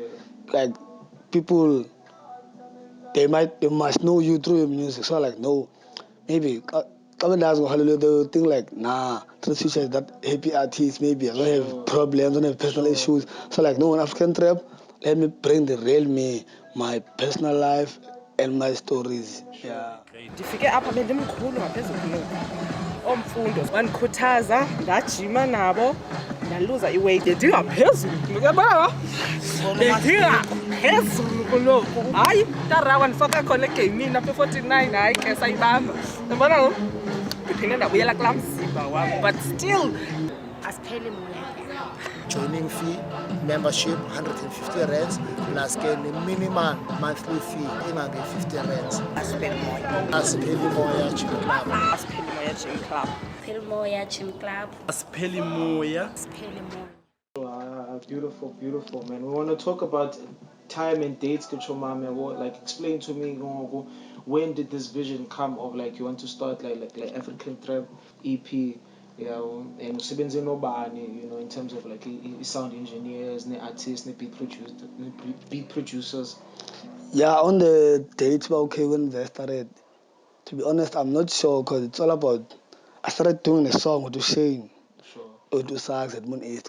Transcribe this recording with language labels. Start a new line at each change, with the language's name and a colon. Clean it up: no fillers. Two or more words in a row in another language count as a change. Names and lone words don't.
English: Like people, they must know you through your music. So I'm like, no, maybe Hallelujah, they will think like, nah, TRILL SWITCHA is that happy artist, maybe I don't have problems, I don't have personal issues. So like, no, in African Trap, let me bring the real me, my personal life and my stories. Yeah.
Xhosa: Ndifike apha bendimkhulu ngaphezulu kulo omfundo wandikhuthaza ndajima nabo ndaluza iweight ndingaphezulu ndikebona ndingaphezulu kulo hayi tarawa ndifaka khona egamini apha 49 hayi ke sayibamba ndibona ndiphinde ndabuyela kulaa mzimba wam
English: but still
Xhosa: asipheli moya.
English: Joining fee, membership 150 rands, plus the minimum monthly fee, 50 rands.
Xhosa: Asipheli moya. Asipheli moya
English: gym club.
Xhosa: asipheli moya
English: gym club
Xhosa: Asipheli moya
English: gym club.
Xhosa: Asipheli moya. Asipheli moya.
English: Beautiful, beautiful, man. We want to talk about time and dates, Kichomame. Like, explain to me, when did this vision come of like you want to start like African Trap EP? Yeah, and
Xhosa: usebenze nobani,
English: you know, in terms of like sound engineers, artists, beat producers. Yeah, on the dates, okay, when they started, to be honest, I'm not sure because it's all about, I started doing a song with Shane, Sure. with Sax at Moon East.